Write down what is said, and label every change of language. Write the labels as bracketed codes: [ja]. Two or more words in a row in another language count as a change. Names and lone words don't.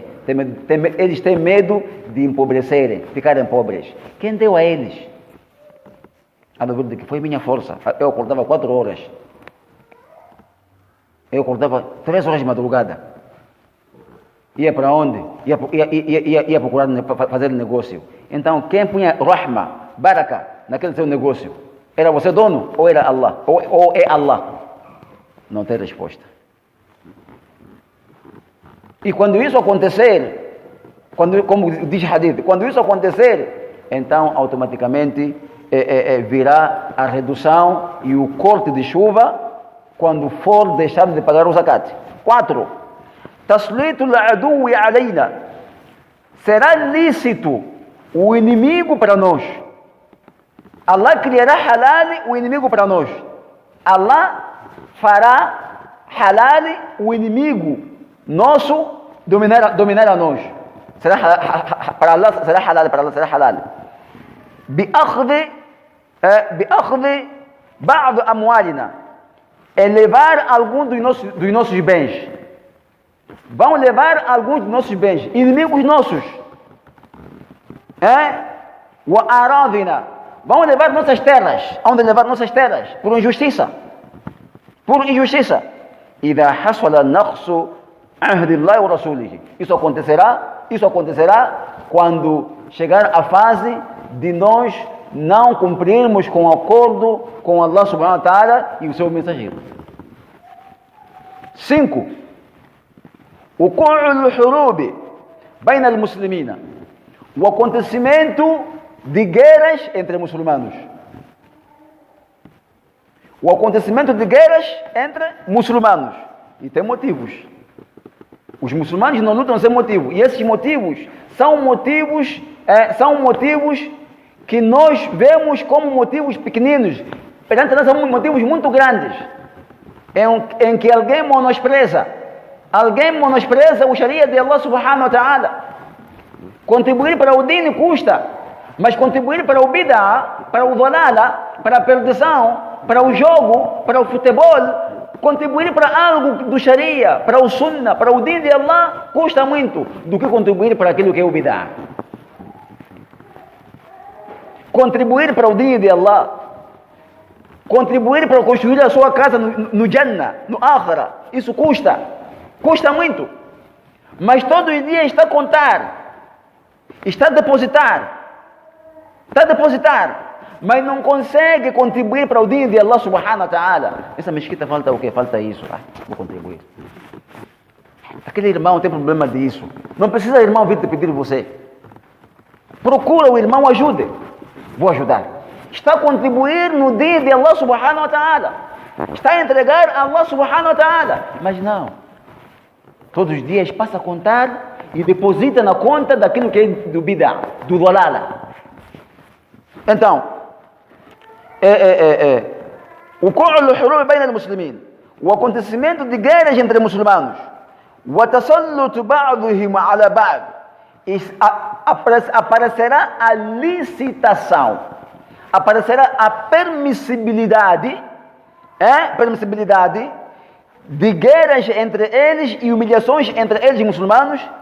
[pt] Eles têm medo de empobrecerem, ficarem pobres. Quem deu a eles? A dúvida de que foi minha força. Eu acordava 4 horas. Eu acordava 3 horas de madrugada. Ia para onde? Ia procurar fazer negócio. Então, quem punha [ar] رحمة، بركة, [pt] naquele seu negócio? Era você dono ou era Allah? Ou é Allah? Não tem resposta. E quando isso acontecer, como diz Hadith, quando isso acontecer, então automaticamente virá a redução e o corte de chuva quando for deixar de pagar o zakat. 4. [ar] تسليط العدو علينا. [pt] Será lícito o inimigo para nós. Allah criará halal o inimigo para nós. Allah fará halal o inimigo nosso dominar a nós. Para Allah será halal, para Allah será halal. [ar] بأخذ بعض أموالنا. [pt] Levar alguns dos nossos bens. Vão levar alguns dos nossos bens. Inimigos nossos. وأراضنا. Vão levar nossas terras. Onde levar nossas terras? Por injustiça. Por injustiça. [ar] إذا حصل نقص عهد الله ورسوله. [pt] Isso acontecerá quando chegar a fase de nós não cumprirmos com o acordo com Allah [ar] سبحانه وتعالى [pt] e o seu mensageiro. 5. [ar] وقوع الحروب بين المسلمين. [pt] O acontecimento de guerras entre muçulmanos. O acontecimento de guerras entre muçulmanos. E tem motivos. Os muçulmanos não lutam sem motivo. E esses motivos são motivos que nós vemos como motivos pequeninos. Perante nós são motivos muito grandes. Em que alguém menospreza o Sharia de Allah [ar] سبحانه وتعالى. [pt] Contribuir para o dini custa. Mas contribuir para o bid'ah, para o dalala, para a perdição, para o jogo, para o futebol, contribuir para algo do Sharia, para o Sunnah, para o dini de Allah, custa muito do que contribuir para aquilo que é o bid'ah. Contribuir para o dini de Allah, contribuir para construir a sua casa no Jannah, no Akhirah, isso custa muito. Mas todo dia está a contar, está a depositar, mas não consegue contribuir para o dini de Allah [ar] سبحانه وتعالى. [pt] Essa mesquita falta o quê? Falta isso. Vou contribuir. Aquele irmão tem problema disso. Não precisa o irmão vir te pedir você. Procura o irmão, ajude. Vou ajudar. Está a contribuir no dini de Allah [ar] سبحانه وتعالى. [pt] Está a entregar a Allah [ar] سبحانه وتعالى. [pt] Mas não. Todos os dias passa a contar e deposita na conta daquilo que é do bid'ah, do dalala. Então, o acontecimento de guerras entre muçulmanos, aparecerá a licitação, aparecerá a permissibilidade de guerras entre eles e humilhações entre eles e muçulmanos.